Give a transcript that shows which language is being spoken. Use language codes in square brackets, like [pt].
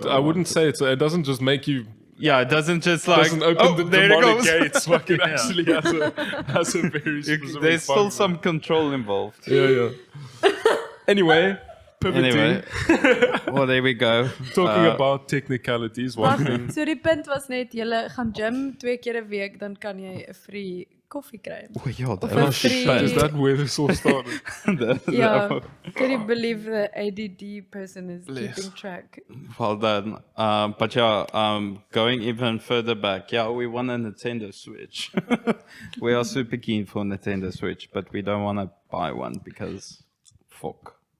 [en] But I wouldn't say it doesn't just make you... Yeah, it doesn't just doesn't open the demonic gates. Like it actually has a very specific There's still function. some control involved. Yeah. Anyway, pivoting. Well, there we go. Talking about technicalities. One thing. [af] So die punt was net, jy gaan gym 2 keer 'n week, dan kan jy 'n free koffie kry. [en] Oh, yeah, Is that where this all started? Yeah. Can you believe the ADD person is keeping track? Well done. But going even further back, we want a Nintendo Switch. We are super keen for Nintendo Switch, but we don't want to buy one because fuck.